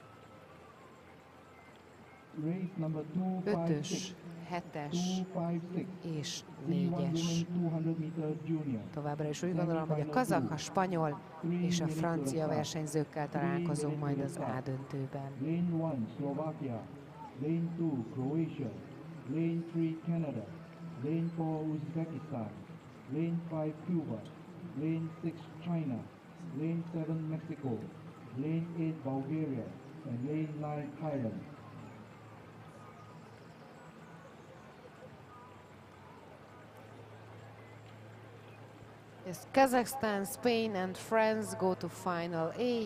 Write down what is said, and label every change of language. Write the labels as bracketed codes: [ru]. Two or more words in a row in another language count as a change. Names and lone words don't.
[hu] 5-ös, 7-es és 4-es. Továbbra is úgy gondolom, hogy a kazakh, a spanyol és a francia versenyzőkkel találkozunk majd az A döntőben. [en] Lane 1 Slovakia, Lane 2 Croatia, Lane 3 Canada, Lane 4 Uzbekistan, Lane 5 Cuba, Lane 6 China, Lane 7 Mexico, Lane 8 Bulgaria, and Lane 9 Thailand. Yes, Kazakhstan, Spain and France go to final A.